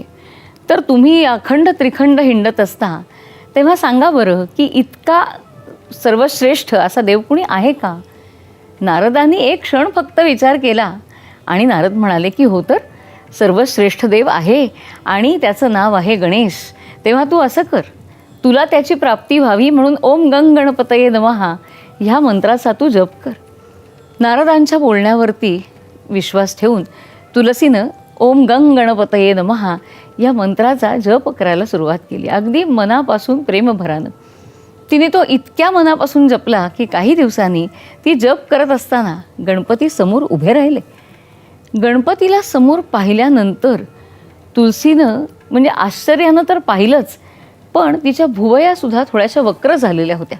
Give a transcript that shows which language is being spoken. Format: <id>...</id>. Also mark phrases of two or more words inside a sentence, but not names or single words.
<mr>तर तुम्ही अखंड त्रिखंड हिंडत असता तेव्हा सांगा बरं की इतका सर्वश्रेष्ठ असा देव कुणी आहे का? नारदांनी एक क्षण फक्त विचार केला आणि नारद म्हणाले की हो, तर सर्वश्रेष्ठ देव आहे आणि त्याचं नाव आहे गणेश. तेव्हा तू असं कर, तुला त्याची प्राप्ती व्हावी म्हणून</mr> <sa>ओम गंग गणपतये नमः</sa> <mr>ह्या मंत्राचा तू जप कर. नारदांच्या बोलण्यावरती विश्वास ठेवून तुलसीनं</mr> <sa>ओम गंग गणपतये नमः</sa> <mr>या मंत्राचा जप करायला सुरुवात केली. अगदी मनापासून प्रेमभरानं तिने तो इतक्या मनापासून जपला की काही दिवसांनी ती जप करत असताना गणपती समोर उभे राहिले. गणपतीला समोर पाहिल्यानंतर तुलसीनं म्हणजे आश्चर्यानं तर पाहिलंच, पण तिच्या भुवयासुद्धा थोड्याशा वक्र झालेल्या होत्या.</mr>